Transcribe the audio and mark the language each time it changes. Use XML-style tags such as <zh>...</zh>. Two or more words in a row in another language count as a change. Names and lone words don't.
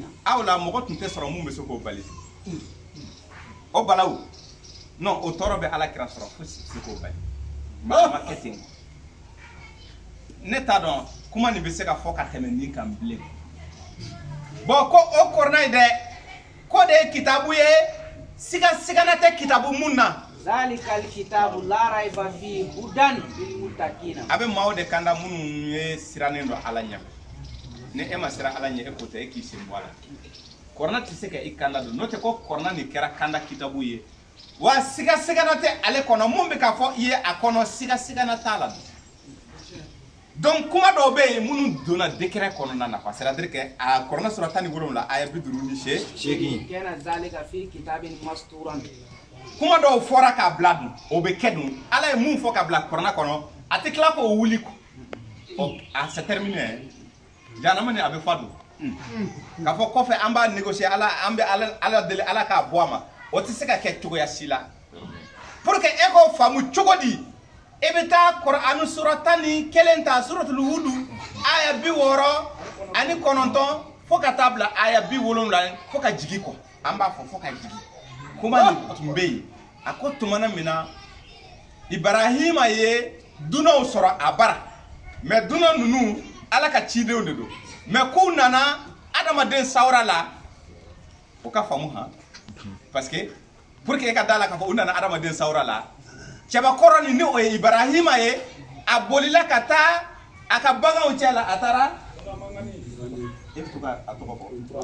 <bm>aw la mɔgɔ tun tɛ sɔrɔ mun bɛ se k'o bali o balawu non o tɔɔrɔ bɛ ala kira sɔrɔ fo se k'o bali ma kɛ ten ne t'a dɔn kuma nin bɛ se ka fɔ ka tɛmɛ nin kan bilen bon ko o korna ye dɛ ko de ye kitabu ye sigana tɛ kitabu mun na</bm> <ar>ذلك الكتاب لا ريب فيه هدى للمتقين</ar> <bm>a bɛ maaw de kanda minnu ye sirannen don ala ɲɛ ni e ma siran ala ɲɛ e ko tɛ e k'i sen bɔ a la korna tɛ se ka i kanda don n'o tɛ ko korna nin kɛra kanda kitabu ye wa sigana tɛ ale kɔnɔ mun bɛ k'a fɔ i ye a kɔnɔ sigana t'a la donc kuma dɔw bɛ yen minnu donna décret kɔnɔna na</bm> <fr>quoi c'est-à-dire que</fr> <bm>a korna sura 17 aya 58</bm> <ar>كان ذلك في كتاب مسطورا</ar> <bm>kuma dɔw fɔra k'a bila dun o bɛ kɛ dun ala ye mun fɔ ka bila korna kɔnɔ a tɛ tila k'o wuli</bm> <fr>c'est terminé</fr> <bm>janama ni a bɛ fa dun k'a fɔ kɔfɛ an b'a négocier an bɛ ala deli ala k'a bɔ a ma o tɛ se ka kɛ cogoya si la</bm> <fr>pour que</fr> <bm>e k'o faamu cogo di e bɛ taa Kur'an sura 11 ta suratul Hud aya 69 fo ka taa bila aya 70 fo ka jigi kɔ an b'a fɔ fo ka jigi kuma nin tun bɛ yen a ko tumana min na Ibrahima ye dunanw sɔrɔ a bara mais dunan ninnu ala ka cidenw de don mais k'u nana adamaden sawura la o ka faamu</bm> <fr>parce que pour que</fr> <bm>e ka da la k'a fɔ u nana adamaden sawura la cɛbakɔrɔ ni o ye Ibrahima ye a bolila ka taa a ka baganw cɛ la a taara e bɛ to ka a tɔgɔ fɔ</bm>